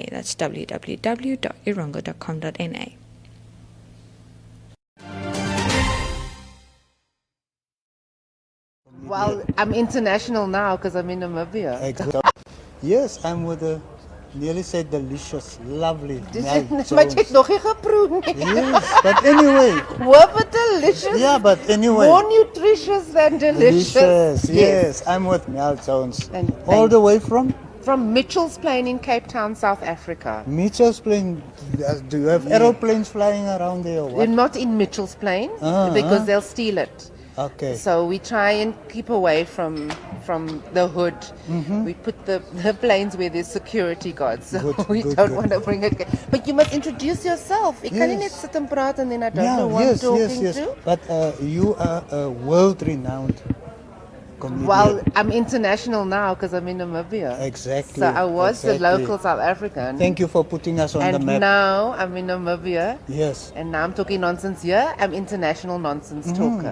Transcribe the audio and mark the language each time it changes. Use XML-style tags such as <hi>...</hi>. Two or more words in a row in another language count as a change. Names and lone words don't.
<en>That's www.erongo.com.na. Well, I'm international now because I'm in Namibia. Exactly. Yes, I'm with a nearly said delicious, lovely Mel Jones.</en> <af>Maar jy het nog nie geproe nie.</af> <en>Yes, but anyway.</en> <af>Hoop het delicious.</af> <en>Yeah, but anyway. More nutritious than delicious. Yes. I'm with Mel Jones. And all the way from? From Mitchell's Plain in Cape Town, South Africa. Mitchell's Plain. Do you have aeroplanes flying around there or what? We're not in Mitchell's Plain because they'll steal it. Okay. So we try and keep away from the hood. Mm-hmm. We put the planes where there's security guards. So we don't want to bring it. But you must introduce yourself.</en> <af>Ik kan nie net sit en praat</af> <en>and then I don't know what I'm talking to. But you are a world-renowned comedian. Well, I'm international now because I'm in Namibia. Exactly. So I was the local South African. Thank you for putting us on the map. And now I'm in Namibia. Yes. And now I'm talking nonsense here. I'm international nonsense talker.</en>